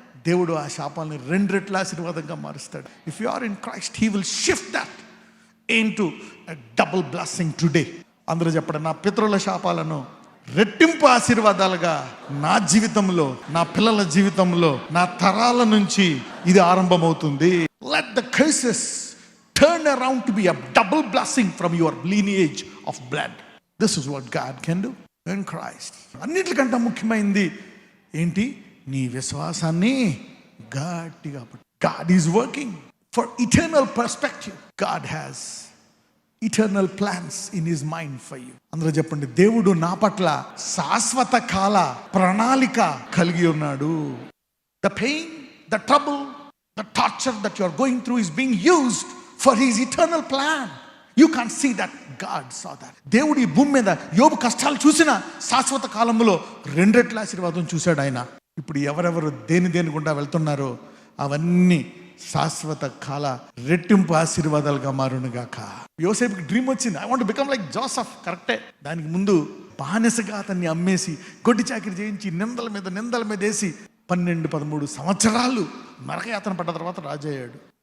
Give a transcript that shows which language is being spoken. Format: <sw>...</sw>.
<te>దేవుడు ఆ శాపాలని 2 రెట్ల ఆశీర్వాదంగా మారుస్తాడు.</te> <en>If you are in Christ, he will shift that into a double blessing today.</en> <te>అందరూ చెప్పండి, నా పితరుల శాపాలను రెట్టింపు ఆశీర్వాదాలుగా నా జీవితంలో, నా పిల్లల జీవితంలో, నా తరాల నుంచి ఇది ఆరంభమవుతుంది.</te> <en>Let the curses turn around to be a double blessing from your lineage of blood. This is what God can do in Christ.</en> <te>అన్నిటికంటే ముఖ్యమైనది ఏంటి? నీ విశ్వాసాన్ని గట్టిగా పట్టు.</te> <en>God is working for eternal perspective. God has eternal plans in his mind for you.</en> <te>అందరూ చెప్పండి, దేవుడు నా పట్ల శాశ్వత కాల ప్రణాళిక కలిగి ఉన్నాడు.</te> <en>The pain, the trouble, the torture that you are going through is being used for his eternal plan. You can't see that, God saw that.</en> <te>దేవుడు ఈ భూమి మీద యోబు కష్టాలు చూసిన శాశ్వత కాలంలో 2 రెట్ల ఆశీర్వాదం చూశాడు ఆయన. ఇప్పుడు ఎవరెవరు దేని గుండా వెళ్తున్నారో అవన్నీ శాశ్వత కాల రెట్టింపు ఆశీర్వాదాలుగా మారునుగాక. యోసేపుకి డ్రీమ్ వచ్చింది,</te> <en>I want become like Joseph.</en> <te>కరెక్టే. దానికి ముందు బానిసగా అతన్ని అమ్మేసి గొడ్డి చాకిరి చేయించి నిందల మీద వేసి 12-13 సంవత్సరాలు నరకయాతన పడ్డ తర్వాత రాజు అయ్యాడు.</te>